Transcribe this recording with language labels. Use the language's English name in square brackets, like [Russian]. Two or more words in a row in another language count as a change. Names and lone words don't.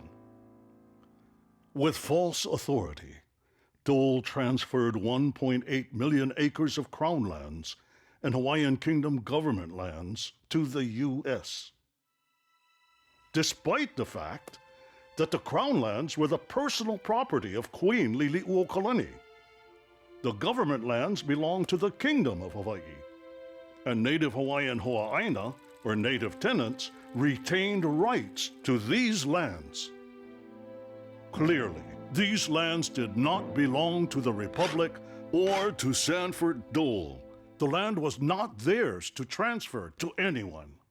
[English] With false authority, Dole transferred 1.8 million acres of Crown lands and Hawaiian Kingdom government lands to the U.S. Despite the fact that the Crown lands were the personal property of Queen Lili uokalani, the government lands belonged to the Kingdom of Hawaii, and native Hawaiian hoʻāina, or native tenants, retained rights to these lands. Clearly, these lands did not belong to the Republic or to Sanford Dole. The land was not theirs to transfer to anyone.